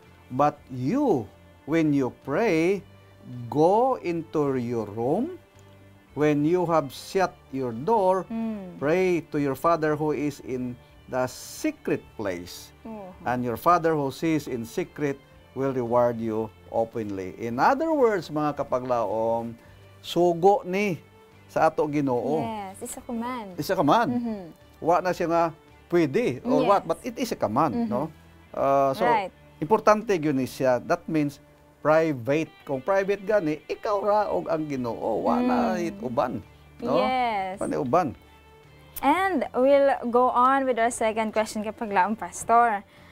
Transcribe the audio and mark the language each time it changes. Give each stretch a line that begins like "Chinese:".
English: But you, when you pray, go into your room. When you have shut your door, pray to your Father who is in the secret place. Oh. And your Father who sees in secret will reward you openly. In other words,
Cebuano: mga kapaglaom, sugo ni sa ato Ginoo.
English: Yes, it's a command.
Cebuano: Isa command. Mhm. Wa na siya nga pwede or
English: Yes. what, but it is a command, no? So, Right.
Cebuano: importante yun siya.
English: That means private.
Cebuano: Kung private gani, ikaw ra og ang Ginoo. Wa na uban. No?
English: Yes.
Cebuano: Wa na uban.
English: And we'll go on with our second question
Cebuano: kapag laong
English: Pastor.